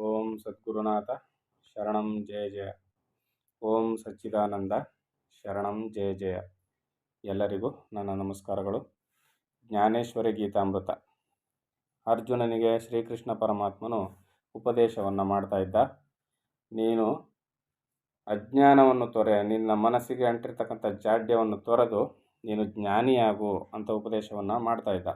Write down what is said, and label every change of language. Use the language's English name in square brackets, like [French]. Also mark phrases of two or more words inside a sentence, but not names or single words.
[Sanskrit] ಸದ್ಗುರುನಾಥ ಶರಣಂ ಜಯ ಜಯ. ಓಂ ಸಚ್ಚಿದಾನಂದ ಶರಣಂ ಜಯ ಜಯ. [Kannada] ಎಲ್ಲರಿಗೂ ನನ್ನ ನಮಸ್ಕಾರಗಳು. ಜ್ಞಾನೇಶ್ವರಿ ಗೀತಾಮೃತ. ಅರ್ಜುನನಿಗೆ ಶ್ರೀಕೃಷ್ಣ ಪರಮಾತ್ಮನು ಉಪದೇಶವನ್ನು ಮಾಡ್ತಾ ಇದ್ದ. ನೀನು ಅಜ್ಞಾನವನ್ನು ತೊರೆ, ನಿನ್ನ ಮನಸ್ಸಿಗೆ ಅಂಟಿರ್ತಕ್ಕಂಥ ಜಾಡ್ಯವನ್ನು ತೊರೆದು ನೀನು ಜ್ಞಾನಿಯಾಗು ಅಂತ ಉಪದೇಶವನ್ನು ಮಾಡ್ತಾ ಇದ್ದ.